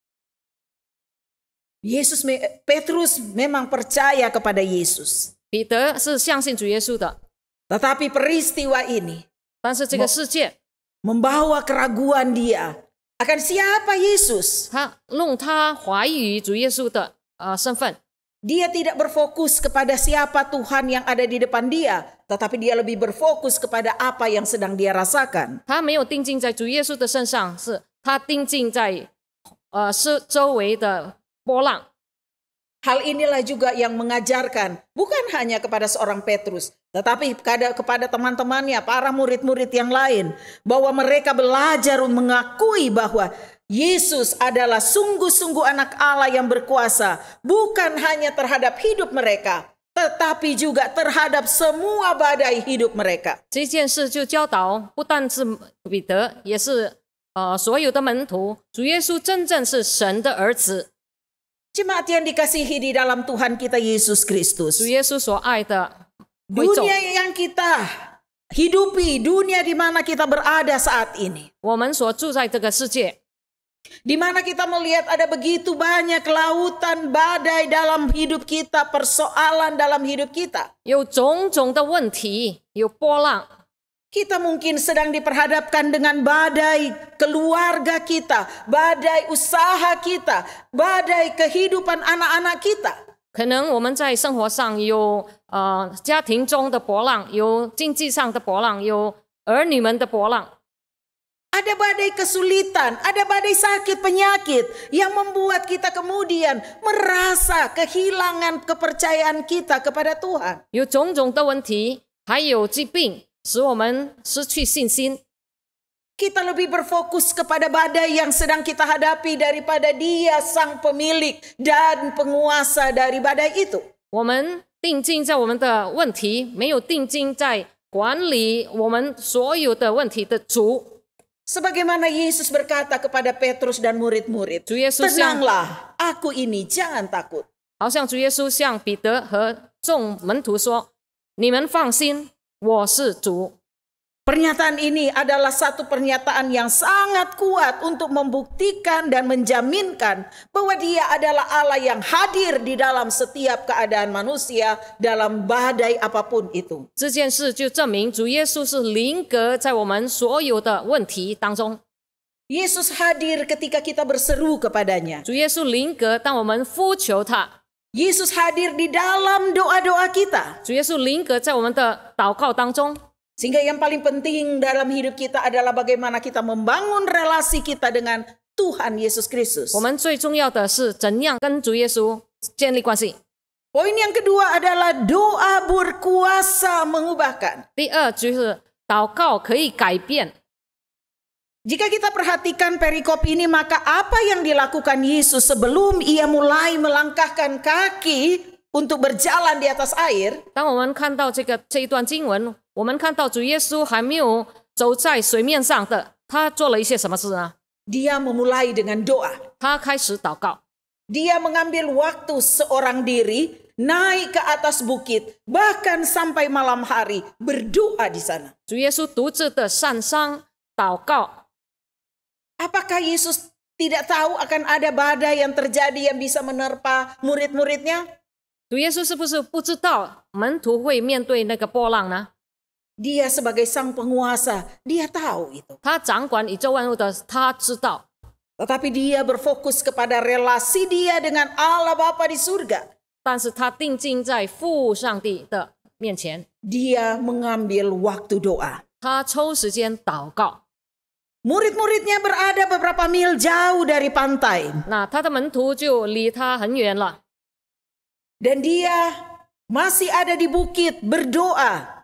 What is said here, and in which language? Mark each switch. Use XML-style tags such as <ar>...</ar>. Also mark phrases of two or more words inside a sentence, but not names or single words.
<id>Petrus memang percaya kepada Yesus.</id> <zh>彼得是相信主耶稣的，</zh> <id>Tetapi peristiwa ini</id> <zh>但是这个世界，</zh> <id>membawa keraguan dia akan siapa Yesus.</id> <zh>弄他怀疑主耶稣的身份。</zh> <id>Dia tidak berfokus kepada siapa Tuhan yang ada di depan dia, tetapi dia lebih berfokus kepada apa yang sedang dia rasakan.</id> <zh>他没有定睛在主耶稣的身上，是他定睛在周围的波浪。</zh> <id>Hal inilah juga yang mengajarkan bukan hanya kepada seorang Petrus, tetapi kepada teman-temannya, para murid-murid yang lain, bahwa mereka belajar mengakui bahwa Yesus adalah sungguh-sungguh anak Allah yang berkuasa, bukan hanya terhadap hidup mereka, tetapi juga terhadap semua badai hidup mereka.</id> <zh>这件事就教导不但是彼得，也是所有的门徒，主耶稣真正是神的儿子。</zh> <id>Jemaat yang dikasihi di dalam Tuhan kita Yesus Kristus.</id> <zh>主耶稣所爱的会众，</zh> <id>Dunia yang kita hidupi, dunia di mana kita berada saat ini.</id> <zh>我们所住在这个世界，</zh> <id>Di mana kita melihat ada begitu banyak lautan badai dalam hidup kita, persoalan dalam hidup kita.</id> <zh>有种种的问题，有波浪。</zh> <id>Kita mungkin sedang diperhadapkan dengan badai keluarga kita, badai usaha kita, badai kehidupan anak-anak kita.</id> <zh>可能我们在生活上有家庭中的波浪，有经济上的波浪，有儿女们的波浪。</zh> <id>Ada badai kesulitan, ada badai sakit penyakit yang membuat kita kemudian merasa kehilangan kepercayaan kita kepada Tuhan.</id> <zh>有种种的问题，还有疾病，使我们失去信心。</zh> <id>Kita lebih berfokus kepada badai yang sedang kita hadapi daripada Dia sang pemilik dan penguasa dari badai itu.</id> <zh>我们定睛在我们的问题，没有定睛在管理我们所有的问题的主。</zh> <id>Sebagaimana Yesus berkata kepada Petrus dan murid-murid,</id> <zh>主耶稣像</zh> <id>tenanglah, aku ini, jangan takut.</id> <zh>好像主耶稣向彼得和众门徒说：“你们放心，我是主。”</zh> <id>Pernyataan ini adalah satu pernyataan yang sangat kuat untuk membuktikan dan menjaminkan bahwa Dia adalah Allah yang hadir di dalam setiap keadaan manusia dalam badai apapun itu.</id> <zh>这件事就证明主耶稣是临格在我们所有的问题当中。</zh> <id>Yesus hadir ketika kita berseru kepadanya.</id> <zh>主耶稣临格，当我们呼求他；</zh> <id>Yesus hadir di dalam doa-doa kita.</id> <zh>主耶稣临格在我们的祷告当中。</zh> <id>Sehingga yang paling penting dalam hidup kita adalah bagaimana kita membangun relasi kita dengan Tuhan Yesus Kristus.</id> <zh>我们最重要的是怎样跟主耶稣建立关系。</zh> <id>Poin yang kedua adalah doa berkuasa mengubahkan.</id> <zh>第二就是祷告可以改变。</zh> <id>Jika kita perhatikan perikop ini, maka apa yang dilakukan Yesus sebelum Ia mulai melangkahkan kaki untuk berjalan di atas air,</id> <zh>当我们看到这一段经文，我们看到主耶稣还没有走在水面上的，他做了一些什么事呢？</zh> <id>Dia memulai dengan doa.</id> <zh>他开始祷告，</zh> <id>Dia mengambil waktu seorang diri, naik ke atas bukit, bahkan sampai malam hari berdoa di sana.</id> <zh>主耶稣独自的上山祷告。</zh> <id>Apakah Yesus tidak tahu akan ada badai yang terjadi yang bisa menerpa murid-muridnya?</id> <zh>主耶稣是不是不知道门徒会面对那个波浪呢？</zh> <id>Dia sebagai sang penguasa, dia tahu itu.</id> <zh>他掌管宇宙万物的，他知道。</zh> <id>Tetapi dia berfokus kepada relasi dia dengan Allah Bapa di surga.</id> <zh>但是他定睛在父上帝的面前，</zh> <id>Dia mengambil waktu doa.</id> <zh>他抽时间祷告。</zh> <id>Murid-muridnya berada beberapa mil jauh dari pantai.</id> <zh>那他的门徒就离他很远了，</zh> <id>Dan dia masih ada di bukit berdoa</id>